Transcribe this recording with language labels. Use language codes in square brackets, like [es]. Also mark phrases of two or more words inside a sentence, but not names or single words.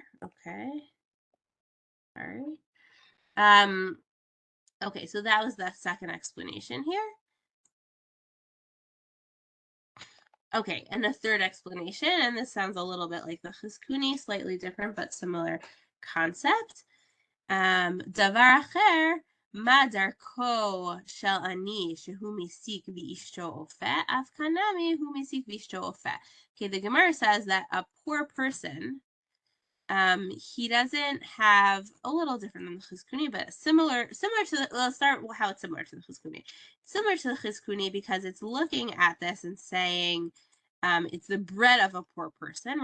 [en] Okay. Sorry. Okay, so that was the second explanation here. Okay, and the third explanation, and this sounds a little bit like the chizkuni, slightly different but similar concept. [he] דבר אחר, מה דרכו של עני שהוא מסיק ואשתו אופה, אף כאן עני הוא מסיק ואשתו אופה. [en] Okay, the Gemara says that a poor person, he doesn't have, a little different than the chizkuni, but similar to the, let's start with how it's similar to the chizkuni. Similar to the chizkuni because it's looking at this and saying, it's the bread of a poor person.